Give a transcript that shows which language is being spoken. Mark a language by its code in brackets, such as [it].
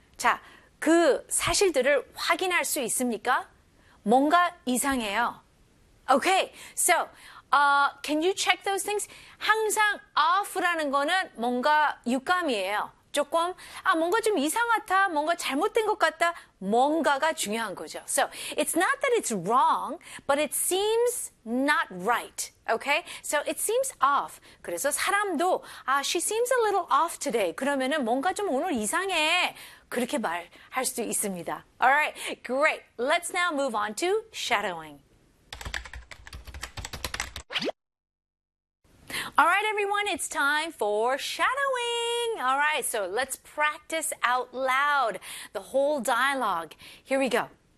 [ko] 자, 그 사실들을 확인할 수 있습니까? 뭔가 이상해요. [en] Okay, so, can you check those things? [ko] 항상 off라는 거는 뭔가 유감이에요. 조금, 아, 뭔가 좀 이상하다, 뭔가 잘못된 것 같다, 뭔가가 중요한 거죠. [en] So, it's not that it's wrong, but it seems not right. Okay? So, it seems off. [ko] 그래서 사람도, 아, [en] she seems a little off today. [ko] 그러면은 뭔가 좀 오늘 이상해. 그렇게 말할 수도 있습니다. [en] Alright, great. Let's now move on to shadowing. All right, everyone, it's time for shadowing. All right, so let's practice out loud the whole dialogue. Here we go.